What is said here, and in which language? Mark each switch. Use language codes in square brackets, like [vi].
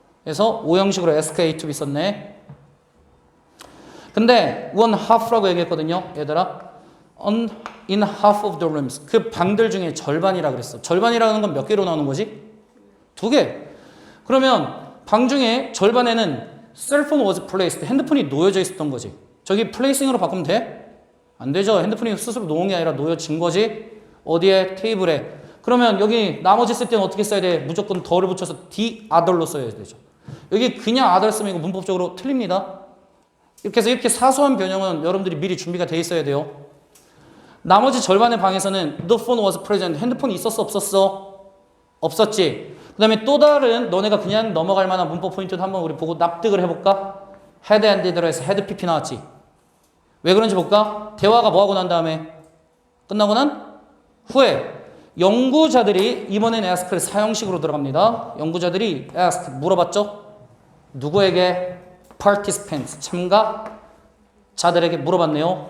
[ko] 그래서 오형식으로 ask A to B 썼네. 근데 one half라고 얘기했거든요. 얘들아. [en] In half of the rooms. [ko] 그 방들 중에 절반이라 그랬어. 절반이라는 건 몇 개로 나오는 거지? 2개. 그러면 방 중에 절반에는 [en] cell phone was placed. [ko] 핸드폰이 놓여져 있었던 거지. 저기 플레이싱으로 바꾸면 돼? 안 되죠. 핸드폰이 스스로 놓은 게 아니라 놓여진 거지. 어디에? 테이블에. 그러면 여기 나머지 쓸 때는 어떻게 써야 돼? 무조건 더를 붙여서 [en] the other [ko] 로 써야 되죠. 여기 그냥 other 쓰면 이거 문법적으로 틀립니다. 이렇게 해서 이렇게 사소한 변형은 여러분들이 미리 준비가 돼 있어야 돼요. 나머지 절반의 방에서는 [en] the phone was present. [ko] 핸드폰이 있었어? 없었어? 없었지. 그 다음에 또 다른 너네가 그냥 넘어갈 만한 문법 포인트도 한번 우리 보고 납득을 해볼까? had and did로 해서 had pp 나왔지. 왜 그런지 볼까? 대화가 뭐하고 난 다음에? 끝나고 난 후에 연구자들이 이번엔 ask를 사형식으로 들어갑니다. 연구자들이 ask 물어봤죠? 누구에게? participants 참가자들에게 물어봤네요.